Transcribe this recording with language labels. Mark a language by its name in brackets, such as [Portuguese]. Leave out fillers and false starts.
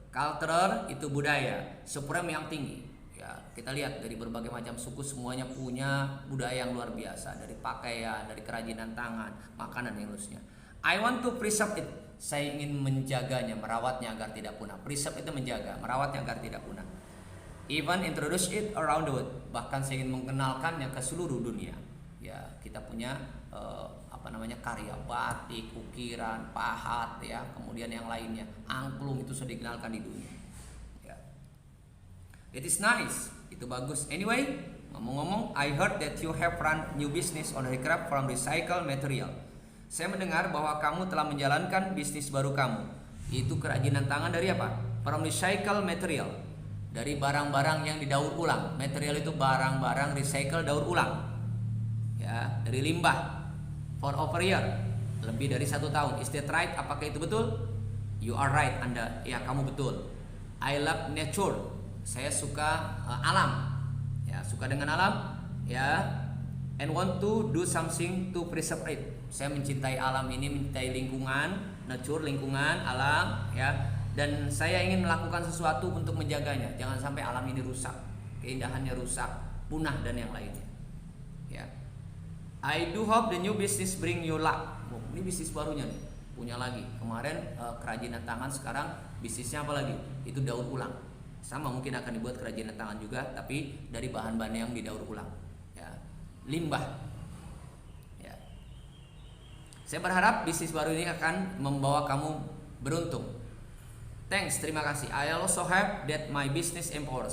[Indonesian] Cultural itu budaya, supreme yang tinggi. Ya, kita lihat dari berbagai macam suku semuanya punya budaya yang luar biasa, dari pakaian, dari kerajinan tangan, makanan yang seterusnya. [English] I want to preserve it. [Indonesian] Saya ingin menjaganya, merawatnya agar tidak punah. Preserve itu menjaga, merawatnya agar tidak punah. [English] Even introduce it around the world. [Indonesian] Bahkan saya ingin mengenalkannya ke seluruh dunia. Ya, kita punya karya batik, ukiran, pahat ya, kemudian yang lainnya, angklung itu sudah dikenalkan di dunia. [English] Ya. It is nice, [Indonesian] itu bagus. [English] Anyway, [Indonesian] ngomong-ngomong, [English] I heard that you have run new business on handicraft from recycled material. [Indonesian] Saya mendengar bahwa kamu telah menjalankan bisnis baru kamu. Itu kerajinan tangan dari apa? [English] From recycled material. [Indonesian] Dari barang-barang yang didaur ulang. Material itu barang-barang recycle daur ulang. Ya, dari limbah. [English] For over a year, [Indonesian] lebih dari 1 tahun. [English] Is that right? [Indonesian] Apakah itu betul? [English] You are right, [Indonesian] Anda. Ya, kamu betul. [English] I love nature. [Indonesian] Saya suka alam. Ya, suka dengan alam. [English] Ya, and want to do something to preserve it. [Indonesian] Saya mencintai alam ini, mencintai lingkungan, nature, lingkungan, alam. Ya, dan saya ingin melakukan sesuatu untuk menjaganya. Jangan sampai alam ini rusak, keindahannya rusak, punah dan yang lainnya. Ya. [English] I do hope the new business bring you luck. [Indonesian] Ini bisnis barunya nih, punya lagi. Kemarin kerajinan tangan, sekarang bisnisnya apa lagi? Itu daur ulang. Sama mungkin akan dibuat kerajinan tangan juga, tapi dari bahan-bahan yang didaur ulang. Ya. Limbah. Ya. Saya berharap bisnis baru ini akan membawa kamu beruntung. [English] Thanks, [Indonesian] terima kasih. [English] I also hope that my business empowers.